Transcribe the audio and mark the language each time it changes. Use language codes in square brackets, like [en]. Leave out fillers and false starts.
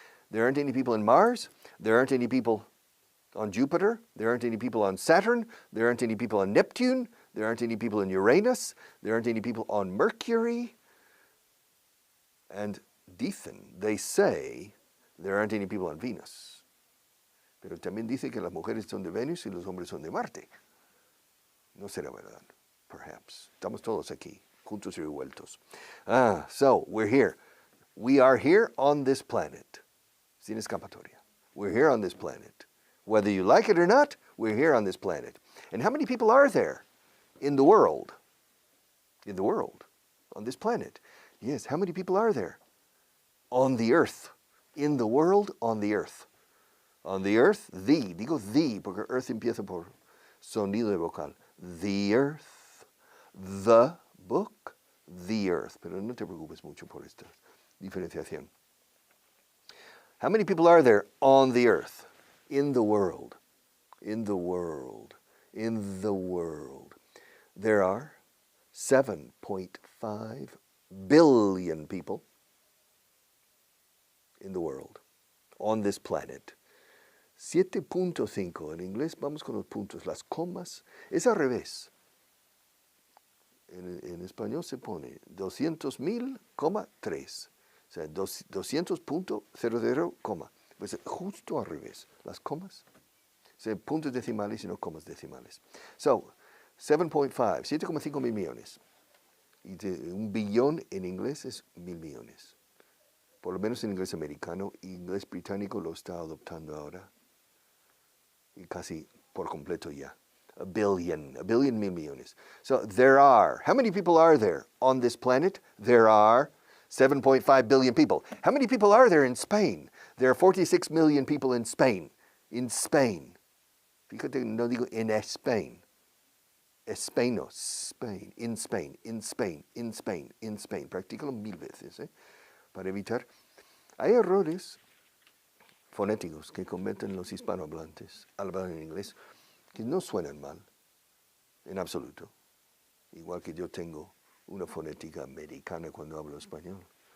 [en] There aren't any people in Mars, there aren't any people on Jupiter, there aren't any people on Saturn, there aren't any people on Neptune, there aren't any people in Uranus, there aren't any people on Mercury. And they say, there aren't any people on Venus. [es] Pero también dice que las mujeres son de Venus y los hombres son de Marte. No será verdad, [en] perhaps. [es] Estamos todos aquí, juntos y revueltos. [en] So, we're here. We are here on this planet. [es] Sin escapatoria. [en] We're here on this planet. Whether you like it or not, we're here on this planet. And how many people are there in the world? In the world, on this planet. Yes, how many people are there? On the earth. In the world, on the earth. [es] On the earth, digo the, porque earth empieza por sonido de vocal. [en] The earth, the book, the earth. [es] Pero no te preocupes mucho por esta diferenciación. [en] How many people are there on the earth? In the world. In the world. In the world. There are 7.5 billion people in the world, on this planet. [es] 7.5 en inglés, vamos con los puntos, las comas, es al revés. En español se pone 200,000,3. O sea, 200.00, pues justo al revés, las comas. O sea, puntos decimales y no comas decimales. So, 7.5 mil millones. Y un billón en inglés es 1,000 millones. Por lo menos en inglés americano, inglés británico lo está adoptando ahora. Y casi por completo ya. [en] A billion, [es] 1,000,000,000 millones. [en] So there are, how many people are there on this planet? There are 7.5 billion people. How many people are there in Spain? There are 46 million people in Spain. In Spain. [es] Fíjate, no digo en Spain. [en] Spain, no, Spain, in Spain, in Spain, in Spain, in Spain. [es] Practícalo 1000 veces, para evitar. Hay errores fonéticos que cometen los hispanohablantes al hablar en inglés que no suenan mal, en absoluto. Igual que yo tengo una fonética americana cuando hablo español.